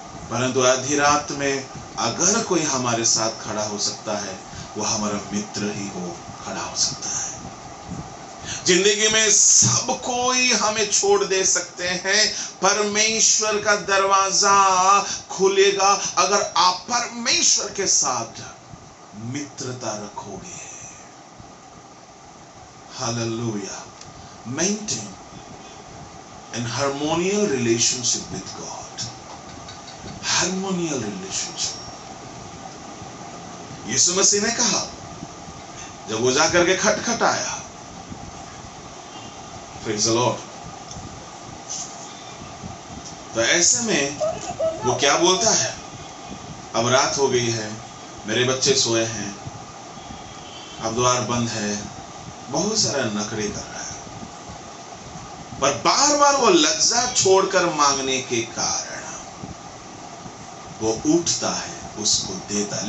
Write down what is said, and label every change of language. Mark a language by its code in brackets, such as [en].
[hi] परंतु आधी रात में अगर कोई हमारे साथ खड़ा हो सकता है, वो हमारा मित्र ही हो खड़ा हो सकता है। जिंदगी में सब कोई हमें छोड़ दे सकते हैं, परमेश्वर का दरवाजा खुलेगा अगर आप परमेश्वर के साथ मित्रता रखोगे। Hallelujah. [en] Maintain an harmonial relationship with God. Harmonial relationship. [hi] यीशु मसीह ने कहा, जब वो जाकर के खटखटाया, [en] Praise the Lord, [hi] तो ऐसे में वो क्या बोलता है, अब रात हो गई है, मेरे बच्चे सोए हैं, अब द्वार बंद है, बहुत सारा नखरे कर रहा है, पर बार बार वो लज्जा छोड़कर मांगने के कारण वो उठता है, उसको देता।